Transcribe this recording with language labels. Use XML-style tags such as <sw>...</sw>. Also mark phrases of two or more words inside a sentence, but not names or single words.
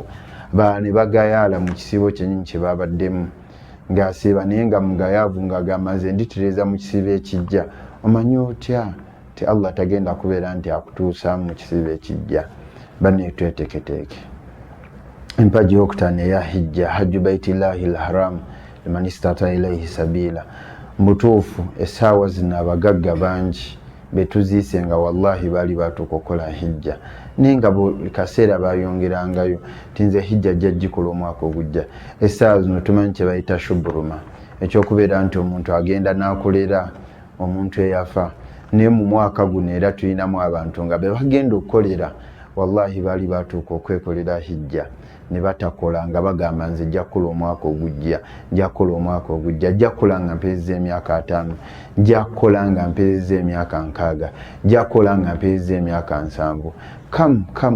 <lg>Ne bagayaala mu kisiibo kyennyini kye babaddemu ng'asiiba, naye nga mugayaavu ng'agamba nze nditereeza mu kisiibo ekijja. Omanyi otya ti Allah tagenda kubeera nti akutuusa mu kisiibo ekijja. Banne tweteeketeeke. Empagi y'okutaano eya hijja,</lg> <ar>حج بيت الله الحرام لمن استطاع إليه سبيلا.</ar> <lg>Mutuufu essaawa zino abagagga bangi betuziise nga wallahi baali batuuka okukola hijja, naye nga buli kaseera bayongerangayo ti nze hijja jja gikola omwaka ogujja. Essaawa zino tumanyi kye bayita shuburuma, ekyokubeera nti omuntu agenda n'akolera omuntu eyafa, naye mu mwaka guno era tulinamu abantu nga be bagenda okukolera, wallahi baali batuuka okwekolera hijja ne batakola nga bagamba nze jja kukola omwaka ogujja, jja kukola omwaka ogujja, jja kukola nga mpeezezza emyaka 5, jja kukola nga mpeezezza emyaka 6, jja kukola nga mpeezezza emyaka 7.</lg>